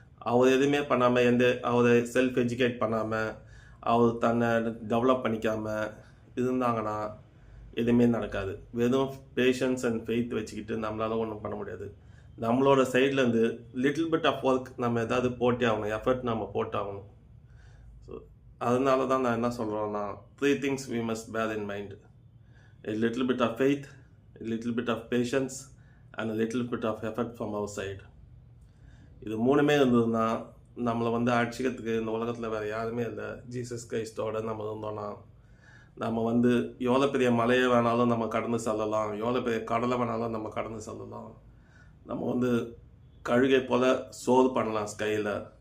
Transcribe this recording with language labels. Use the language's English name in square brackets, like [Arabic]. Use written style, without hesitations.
[Tamil] அவர் எதுவுமே பண்ணாமல் அவரை செல்ஃப் எஜுகேட் பண்ணாமல் அவர் தன்னை டெவலப் பண்ணிக்காமல் இருந்தாங்கன்னா எதுவுமே நடக்காது. வெறும் [English] patience and faith [Tamil] வச்சுக்கிட்டு நம்மளால் ஒன்றும் பண்ண முடியாது. நம்மளோட சைட்லேருந்து [English] little bit of work [Tamil] நம்ம எதாவது போட்டே ஆகணும், எஃபர்ட் நம்ம போட்டாகணும். [English] so [Tamil] அதனால தான் நான் என்ன சொல்கிறேன்னா [English] 3 things we must bear in mind. a little bit of faith, a little bit of patience, and a little bit of effort from our side. [Tamil] இது மூணுமே இருந்ததுன்னா நம்மளை வந்து அடிச்சுக்கிறதுக்கு இந்த உலகத்தில் வேறு யாருமே இல்லை. ஜீசஸ் கிரைஸ்டோட நம்ம இருந்தோன்னா நம்ம வந்து எவ்வளோ பெரிய மலையை வேணாலும் நம்ம கடந்து செல்லலாம், எவ்வளோ பெரிய கடலை வேணாலும் நம்ம கடந்து செல்லலாம். நம்ம வந்து கழுகை போல் சோறு பண்ணலாம் ஸ்கையில்.